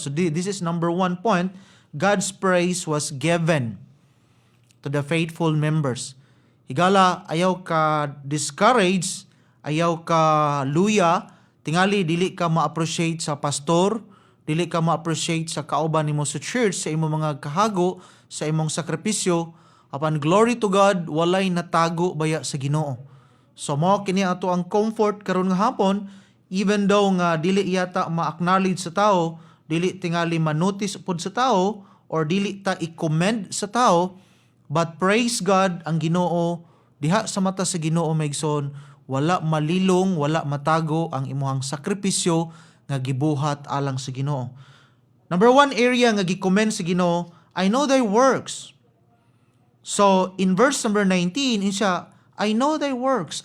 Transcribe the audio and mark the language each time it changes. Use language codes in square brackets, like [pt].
[en] So this is number 1 point, God's praise was given to the faithful members. [ceb] Higala, ayaw ka discourage, ayaw ka luya, tingali dili ka ma-appreciate sa pastor, dili ka ma-appreciate sa kauban nimo sa church, sa imong mga kahago, sa imong sakripisyo. Apan [en] glory to God, [ceb] walay natago baya sa Ginoo. So mao kini ato ang comfort karon nga hapon, [en] even though [ceb] nga dili yata ma-acknowledge sa tao, dili tingali ma-notice pud sa tao, or dili ta i-commend sa tao, [en] but praise God, [ceb] ang Ginoo diha sa mata sa Ginoo maigsoon, wala malilong, wala matago ang imuhang sakripisyo nga gibuhat alang sa Ginoo. Number 1 area nga gi-commend sa Ginoo, [en] I know thy works. So in verse number 19, insya, I know thy works.